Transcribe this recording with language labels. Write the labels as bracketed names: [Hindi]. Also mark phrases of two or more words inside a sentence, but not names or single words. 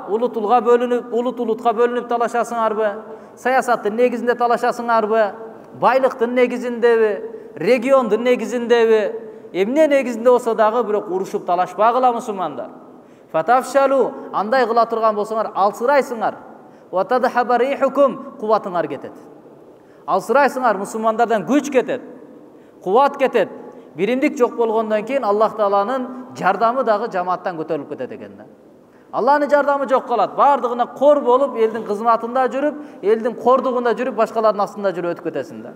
[Kyrgyz] Улут улутка бөлүнүп талашасыңарбы? Саясаттын негизинде талашасыңарбы? Байлыктын негизиндеби? Региондун негизиндеби? Эмне негизинде болсо дагы бирок урушуп талашпагыла мусулмандар. Фатафшалу, андай кыла турган болсоңар алсырайсыңар. [Arabic] وتذهب ريحكم, [Kyrgyz] кубатыңар кетет. Алсырайсыңар, мусулмандардан күч кетет. Кубат кетет. Биримдик жок болгондон кийин Аллах Тааланын жардамы дагы жамааттан көтөрүлүп кетет экен да. Алланын жардамы жок калат. Бардыгына кор болуп, элдин кызматында жүрүп, элдин кордугунда жүрүп, башкалардын астында жүрүп өтүп кетесиң да.